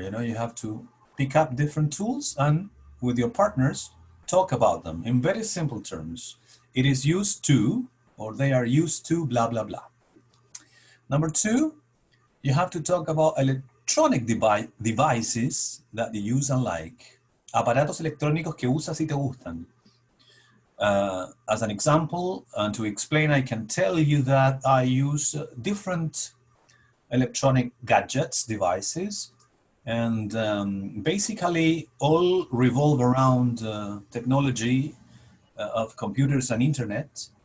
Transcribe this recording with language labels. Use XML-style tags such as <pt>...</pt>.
<en>You have to pick up different tools and with your partners talk about them in very simple terms. It is used to, or they are used to, blah blah blah. Number 2, you have to talk about electronic devices that you use and like.</en> <es>Aparatos electrónicos que usas y te gustan.</es> <en>As an example, and to explain, I can tell you that I use different electronic gadgets, devices, and basically all revolve around technology of computers and internet.</en>